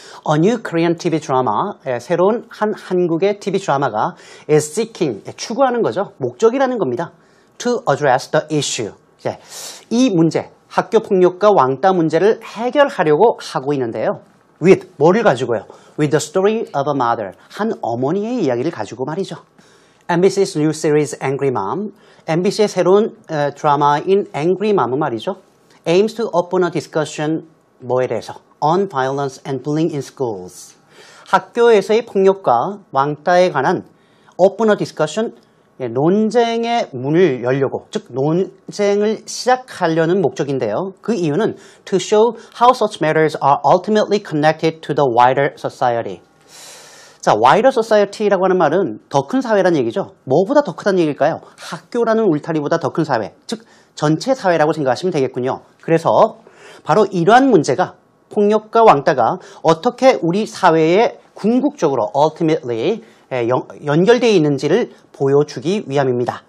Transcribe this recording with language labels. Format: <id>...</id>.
<en>A new Korean TV</en> <ko>드라마, 새로운 한 한국의 TV 드라마가</ko> <en>is seeking,</en> <ko>추구하는 거죠. 목적이라는 겁니다.</ko> <en>To address the issue.</en> <ko>이 문제, 학교 폭력과 왕따 문제를 해결하려고 하고 있는데요. With, 뭐를 가지고요?</ko> <en>With the story of a mother,</en> <ko>한 어머니의 이야기를 가지고 말이죠.</ko> <en>MBC's new series Angry Mom,</en> <ko>MBC의 새로운 드라마인 Angry Mom은 말이죠.</ko> <en>aims to open a discussion,</en> <ko>뭐에 대해서?</ko> <en>On violence and bullying in schools.</en> <ko>학교에서의 폭력과 왕따에 관한</ko> <en>open a discussion,</en> <ko>논쟁의 문을 열려고, 즉 논쟁을 시작하려는 목적인데요. 그 이유는</ko> <en>to show how such matters are ultimately connected to the wider society.</en> <ko>자,</ko> <en>wider society</en> <ko>라고 하는 말은 더 큰 사회라는 얘기죠. 뭐보다 더 크다는 얘기일까요? 학교라는 울타리보다 더 큰 사회, 즉 전체 사회라고 생각하시면 되겠군요. 그래서 바로 이러한 문제가, 폭력과 왕따가 어떻게 우리 사회에 궁극적으로 ultimately 연결되어 있는지를 보여주기 위함입니다.</ko>